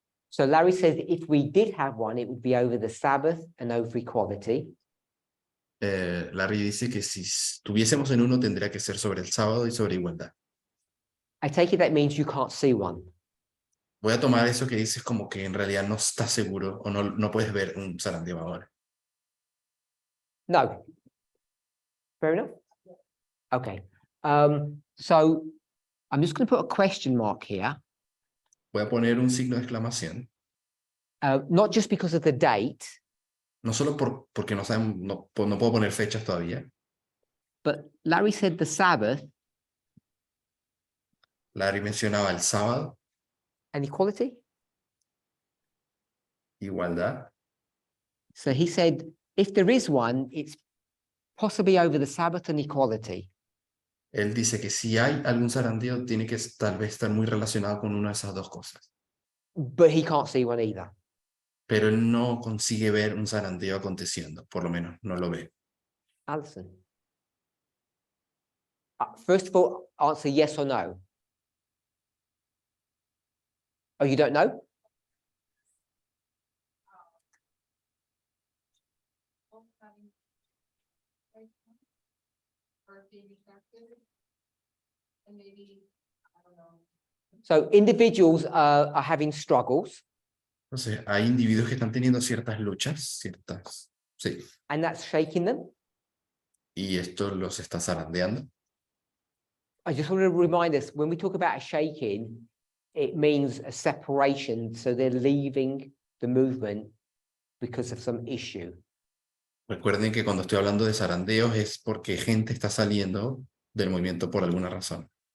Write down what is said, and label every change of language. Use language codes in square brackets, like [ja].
[en] So Larry says if we did have one, it would be over the Sabbath and over equality. [es] Larry dice que si estuviésemos en uno tendría que ser sobre el sábado y sobre igualdad. [en] I take it that means you can't see one. [es] Voy a tomar eso que dices como que en realidad no estás seguro o no puedes ver un zarandeo ahora. [en] No. Fair enough? Okay. So I'm just going to put a question mark here. [es] Voy a poner un signo de exclamación. [en] Not just because of the date, [es] No solo porque no puedo poner fechas todavía. [en] but Larry said the Sabbath [es] Larry mencionaba el sábado [en] and equality. [es] igualdad. [en] So he said, if there is one, it's possibly over the Sabbath and equality. [es] Él dice que si hay algún zarandeo, tiene que tal vez estar muy relacionado con una de esas dos cosas. [en] But he can't see one either. [es] Pero él no consigue ver un zarandeo aconteciendo, por lo menos no lo ve. [en] Alison. First of all, answer yes or no. Oh, you don't know? Or being attracted. And maybe, I don't know. So individuals are having struggles, [es] Entonces, hay individuos que están teniendo ciertas luchas, sí, [en] and that's shaking them. [es] y esto los está zarandeando. [en] I just want to remind us, when we talk about a shaking, it means a separation. So they're leaving the movement because of some issue. [es] Recuerden que cuando estoy hablando de zarandeos es porque gente está saliendo del movimiento por alguna razón.